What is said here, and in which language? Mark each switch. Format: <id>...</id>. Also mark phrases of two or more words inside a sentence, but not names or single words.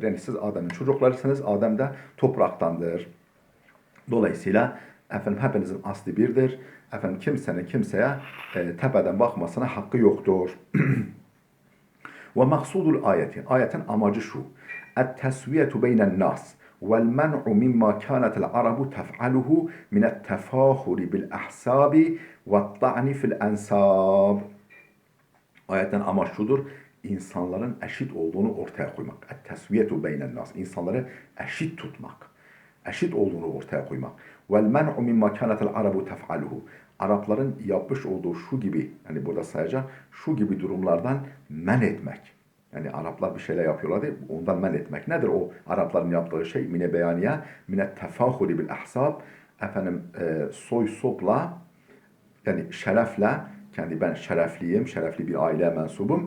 <tr>Yani siz Adem'in çocuklarısınız. Adem de topraktandır. Dolayısıyla efendim hepinizin aslı birdir. Efendim kimsenin kimseye tepeden bakmasına hakkı yoktur.</tr> <ar>ومقصود الآية.</ar> <tr>Ayetin amacı şu.</tr> <ar>التسوية بين الناس. وَالْمَنْعُ مِمَّا كَانَتِ الْعَرَبُ تَفْعَلُهُ مِنَ التَّفَاخُرِ بِالْأَحْسَابِ وَالطَّعْنِ فِي الْأَنْسَابِ.</ar> <tr>Ayetten amaç şudur. İnsanların eşit olduğunu ortaya koymak.</tr> <ar>التسوية بين الناس.</ar> <tr>İnsanları eşit tutmak. Eşit olduğunu ortaya koymak.</tr> <ar>وَالْمَنْعُ مِمَّا كَانَتِ الْعَرَبُ تَفْعَلُهُ.</ar> <tr>Arapların yapmış olduğu şu gibi, hani burada sayacağım, şu gibi durumlardan men etmek. Yani Araplar bir şeyler yapıyorlardı, ondan men etmek. Nedir o Arapların yaptığı şey?</tr> <ar>من بيانية، من التفاخر بالأحساب.</ar> <tr>Efendim soy sopla, yani şerefle, kendi ben şerefliyim, şerefli bir aileye mensubum.</tr>